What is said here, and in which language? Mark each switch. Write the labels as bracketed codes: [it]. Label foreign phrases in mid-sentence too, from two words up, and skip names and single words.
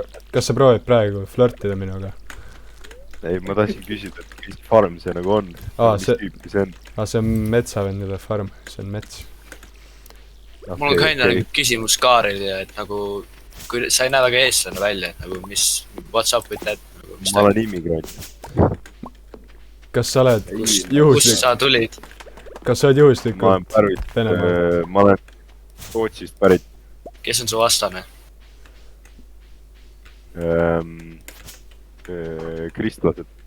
[et] Kas sa proovid praegu flirtida minuga? Ei, ma tahtsin küsida, et mis farm see nagu on? Mis tüüpi see on? See on metsavendide farm, see on mets. Mul on ka enne nagu küsimus Kaarelile, et nagu kui sa ei näe väga eestlane välja, et nagu mis, [en] what's up with that? [et] Ma olen immigrant. Kas sa oled Kust juhuslik, sa tulid? kas sa oled Ma olen juhuslikult pärit, Venemaal? ma olen Rootsist pärit. Kes on su vastane? Kristlased.